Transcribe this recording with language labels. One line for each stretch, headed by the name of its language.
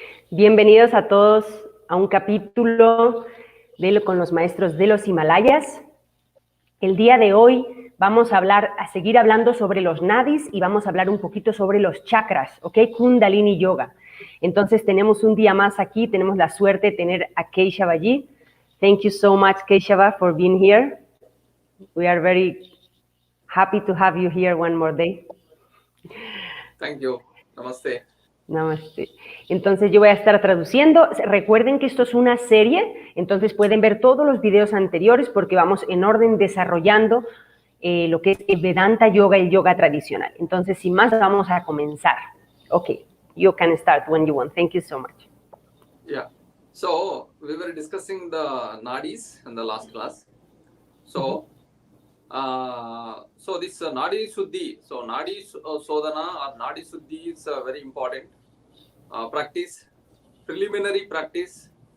Spanish: Bienvenidos a todos a un capítulo con los maestros de los Himalayas. El día de hoy vamos a seguir hablando sobre los nadis y vamos a hablar un poquito sobre los chakras, ¿ok? Kundalini Yoga. Entonces tenemos un día más aquí, tenemos la suerte de tener a Keshava allí.
English: Thank you so much, Keshava, for being here. We are very happy to have you here one more day. Thank you. Namaste. Namaste.
Spanish: Entonces yo voy a estar traduciendo. Recuerden que esto es una serie, entonces pueden ver todos los videos anteriores porque vamos en orden desarrollando lo que es el Vedanta Yoga y el yoga tradicional. Entonces, sin más, vamos a comenzar.
English: Okay, you can start when you want. Thank you so much. Yeah. So we were discussing the NADIS in the last class. So, so this Nadi Suddhi, so Nadi Sodhana or Nadi Suddhi is very important practice, preliminary practice.